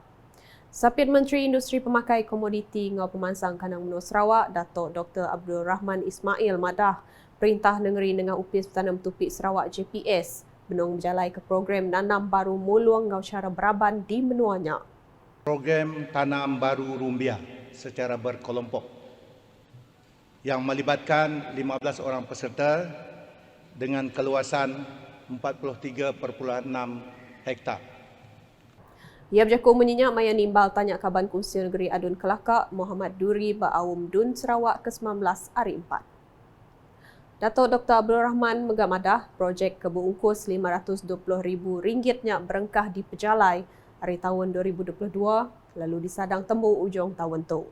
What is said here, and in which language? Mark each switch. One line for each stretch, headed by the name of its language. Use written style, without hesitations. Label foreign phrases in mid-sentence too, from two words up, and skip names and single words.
Iban: Sapit Menteri Industri Pemakai Komoditi ngau Pemansang Kanang Menur Sarawak, Datuk Dr. Abdul Rahman Ismail Madah, Perintah Negeri dengan Upis Tanam Tupik Sarawak JPS, benung berjalai ke program nanam baru mulung ngau cara beraban di menuanya.
Malay: Program Tanam Baru Rumbia secara berkelompok yang melibatkan 15 orang peserta dengan keluasan 43.6 hektar.
Iban: Ia berjaku menyenyak maya nimbal tanya Kaban Kongsi Negeri Adun Kelakar Muhammad Duri Baawam Dun Sarawak ke-19 hari 4. Datuk Dr. Abdul Rahman Megamadah, projek keberungkus RM520,000 nya berengkah di Pejalai hari tahun 2022 lalu disadang temu ujung tahun tu.